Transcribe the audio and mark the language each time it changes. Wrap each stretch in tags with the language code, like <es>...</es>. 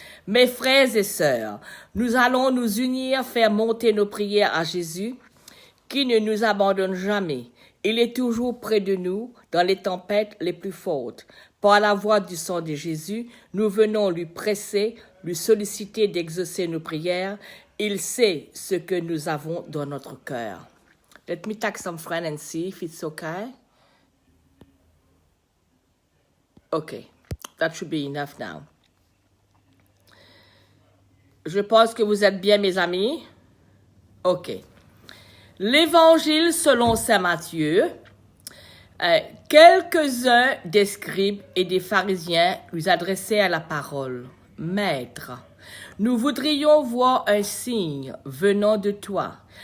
<fr>Mes frères et sœurs, nous allons nous unir, faire monter nos prières à Jésus, qui ne nous abandonne jamais. Il est toujours près de nous dans les tempêtes les plus fortes. Par la voix du sang de Jésus, nous venons lui presser, lui solliciter d'exaucer nos prières. Il sait ce que nous avons dans notre cœur.</fr> <en>Let me take some friend and see if it's okay. Okay, that should be enough now.</en> <fr>Je pense que vous êtes bien, mes amis. Ok. L'Évangile selon saint Matthieu. Quelques-uns des scribes et des pharisiens lui adressèrent la parole. Maître, nous voudrions voir un signe venant de toi.</fr>